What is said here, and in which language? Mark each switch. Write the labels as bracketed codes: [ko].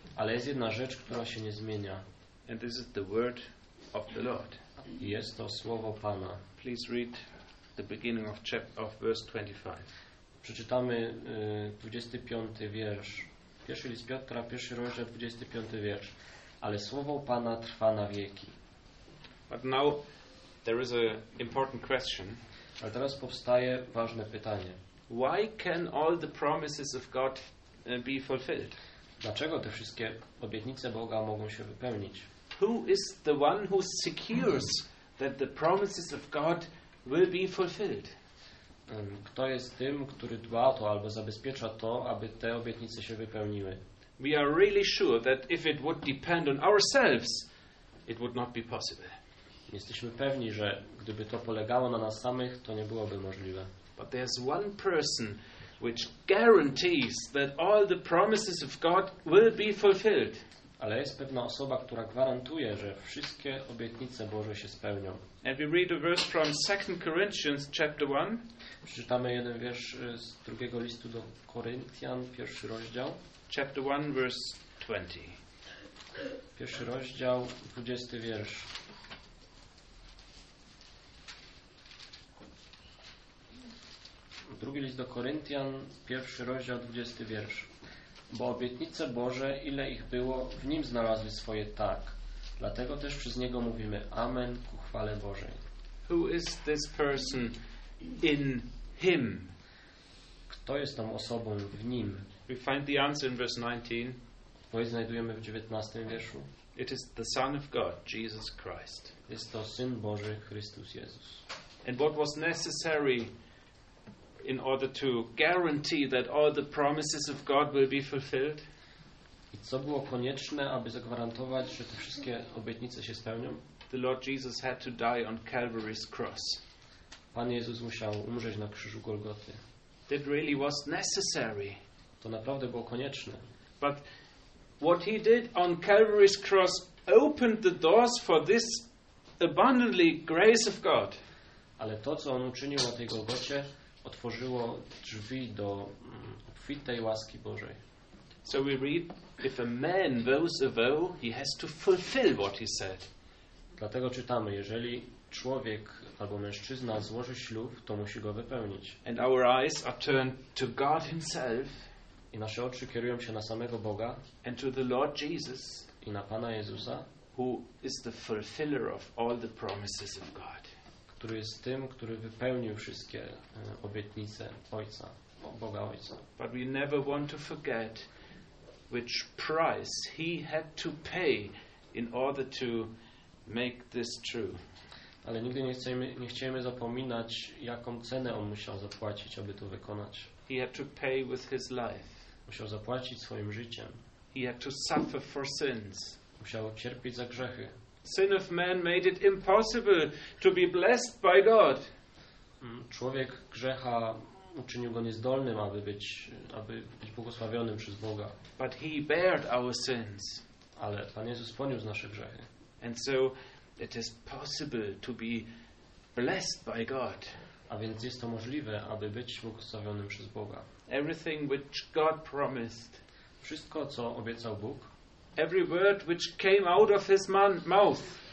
[pl] Ale jest jedna rzecz, która się nie zmienia. [en] And this is the word of the Lord. [pl] Jest to słowo Pana. [en] Please read the beginning of chapter of verse 25. [pl] Przeczytamy 25 wiersz. Pierwszy list Piotra, pierwszy rozdział, 25 wiersz. Ale słowo Pana trwa na wieki. [en] But now there is a important question. [pl] Ale teraz powstaje ważne pytanie. [en] Why can all the promises of God be fulfilled? [pl] Dlaczego te wszystkie obietnice Boga mogą się wypełnić? [en] Who is the one who secures that the promises of God will be fulfilled? [pl] Kto jest tym, który dba o to albo zabezpiecza to, aby te obietnice się wypełniły? [en] We are really sure that if it would depend on ourselves, it would not be possible. [pl] Jesteśmy pewni, że gdyby to polegało na nas samych, to nie byłoby możliwe. [en] But there is one person which guarantees that all the promises of God will be fulfilled. [pl] Ale jest pewna osoba, która gwarantuje, że wszystkie obietnice Boże się spełnią. [en] And we read a verse from 2 Corinthians chapter 1. [pl] Przeczytamy jeden wiersz z drugiego listu do Koryntian, pierwszy rozdział. [en] Chapter 1, verse 20. [pl] Pierwszy rozdział, 20 wiersz. Drugi list do Koryntian, pierwszy rozdział, 20 wiersz. Bo obietnice Boże, ile ich było, w Nim znalazły swoje tak. Dlatego też przez Niego mówimy Amen ku chwale Bożej. [en] Who is this person in Him? [pl] Kto jest tą osobą w Nim? [en] We find the answer in verse 19. [pl] Bo znajdujemy w 19 wierszu. [en] It is the Son of God, Jesus Christ. [pl] Jest to Syn Boży, Chrystus Jezus. [en] And what was necessary in order to guarantee that all the promises of God will be fulfilled? [pl] I co było konieczne, aby zagwarantować, że te wszystkie obietnice się spełnią? [en] The Lord Jesus had to die on Calvary's cross. [pl] Pan Jezus musiał umrzeć na krzyżu Golgoty. [en] That really was necessary. [pl] To naprawdę było konieczne. [en] But what he did on Calvary's cross opened the doors for this abundantly grace of God. [pl] Ale to, co on uczynił na tej Golgocie, otworzyło drzwi do obfitej łaski Bożej. [en] So we read, if a man vows a vow, he has to fulfill what he said. [pl] Dlatego czytamy, jeżeli człowiek albo mężczyzna złoży ślub, to musi go wypełnić. [en] And our eyes are turned to God himself. [pl] I nasze oczy kierują się na samego Boga. [en] And to the Lord Jesus. [pl] I na Pana Jezusa. [en] Who is the fulfiller of all the promises of God. [pl] Który jest tym, który wypełnił wszystkie obietnice Ojca, Boga Ojca. [en] But we never want to forget which price he had to pay in order to make this true. [pl] Ale nigdy nie chcemy zapominać, jaką cenę on musiał zapłacić, aby to wykonać. [en] He had to pay with his life. [pl] Musiał zapłacić swoim życiem. [en] He had to suffer for sins. [pl] Musiał cierpieć za grzechy. [en] Sin of man made it impossible to be blessed by God. [pl] Człowiek grzecha uczynił go niezdolnym, aby być błogosławionym przez Boga. [en] But he bared our sins. [pl] Ale Pan Jezus poniósł nasze grzechy. [en] And so it is possible to be blessed by God. [pl] A więc jest to możliwe, aby być błogosławionym przez Boga. [en] Everything which God promised. [pl] Wszystko, co obiecał Bóg. [en] Every word which came out of his mouth.